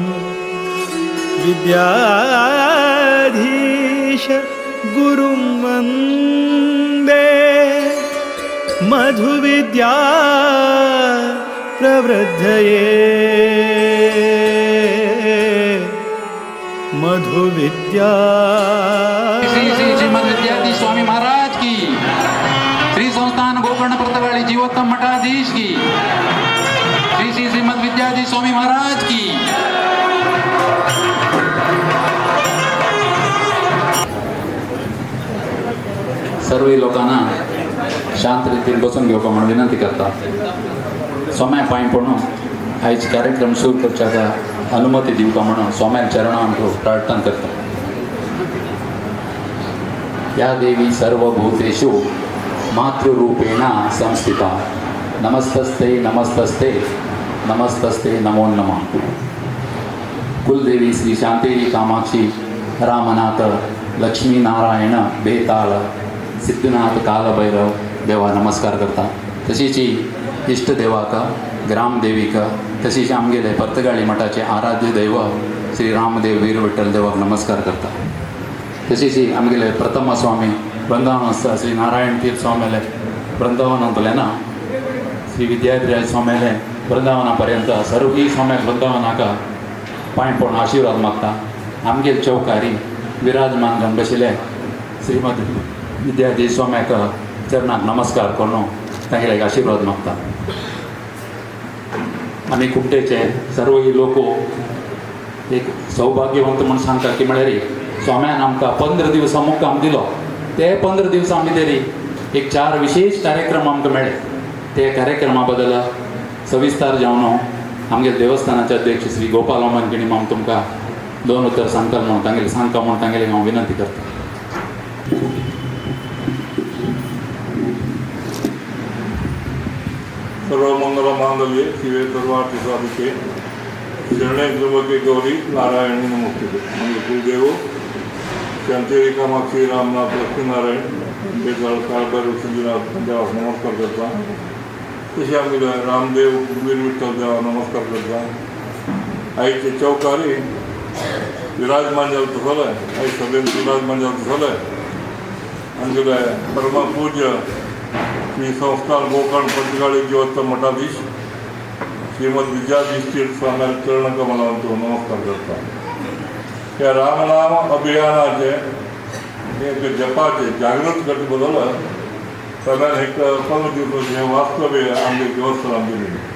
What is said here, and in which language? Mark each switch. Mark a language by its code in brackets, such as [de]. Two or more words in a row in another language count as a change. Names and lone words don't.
[sa] विद्याधीश गुरुं वन्दे मधुविद्या प्रवृद्धये मधुविद्या। [kok] श्री श्री श्रीमद विद्याधीश स्वामी महाराज की, श्री संस्थान गोकर्ण प्रतवाड़ी जीवोत्तम मठाधीश की, श्री श्री श्रीमद विद्याधीश स्वामी महाराज की। सर्व लोकांना शांत रीतीने बसून घेवपाक म्हणून विनंती करता। सोम्या पांय पडून आयज कार्यक्रम सुरू करच्याचा अनुमती दिवपाक म्हणून सोम्या चरणांत प्रार्थना करता। [sa] या देवी सर्वभूतेषु मातृरूपेण संस्थिता नमस्तस्ते नमस्तस्ते नमस्तस्ते नमो नमः। [kok] कुलदेवी श्री शांतेरी कामाक्षी रामनाथ लक्ष्मी नारायण बेताल सिद्धनाथ कालभैरव देवा नमस्कार करता। तशीच इष्टदेवाक ग्रामदेवीक तशीच आमगेले पर्तगाळी मठाचे आराध्य दैव श्री रामदेव वीर विठ्ठल देवाक नमस्कार करता। तशीच आमगेले प्रथम स्वामी वृंदावन श्री नारायण तीर्थ स्वामीले वृंदावनांतल्यान श्री विद्याधीराज स्वामीले वृंदावनापर्यंत सर्वही स्वाम्याक वृंदावनाक पांय पडून आशीर्वाद मागता। आमगेले चौकारी विराजमान जावन बशिल्ले श्रीमद विद्याधीश स्वाम्याक चरणाक नमस्कार करून तांगेले एक आशीर्वाद मागता। आमी कुमटेचे सर्व लोक एक सौभाग्यवंत म्हणून सांगता की म्हळ्यार स्वाम्यान आमकां 15 दिवस मुक्काम दिलो। ते 15 दिवस आमी तरी एक 4 विशेष कार्यक्रम आमकां मेळ्ळे। ते कार्यक्रमा बद्दल सविस्तार जावन आमगे देवस्थानाचे अध्यक्ष श्री गोपाल ओमनकिणी हांव तुमकां 2 उतर सांगता म्हणून तांगेले सांगता म्हणून तांगेले हांव विनंती करता। [sa] सर्वमंगल मांगल्ये शिवे सर्वार्थ साधिके शरणे त्र्यंबके गौरी नारायणी नमोस्तुते। [kok] म्हणजे कुलदेव शांतेरी कामाक्षी रामनाथ लक्ष्मीनारायण बेताल कालभैरव सिद्धनाथ देवाक नमस्कार करता। तशें आमी रामदेव वीर विठ्ठल देवाक नमस्कार करता। आयचे चौकारी विराजमान जाल तसले आयज सभेन विराजमान जाल तसले आमगेले परम पूज्य श्री संस्थान गोकर्ण प्रतगाळी जीवोत्तम मठाधीश श्रीमद विद्याधीश तीर्थ स्वामी चरण कमलांत नमस्कार करता। त्या रामनाम अभियानाचे एक जपाचे जागृत करता बदल सगळ्यान एक 15 दिवसाचे हे वास्तव्य आमच्या देवस्थानात दिलेले।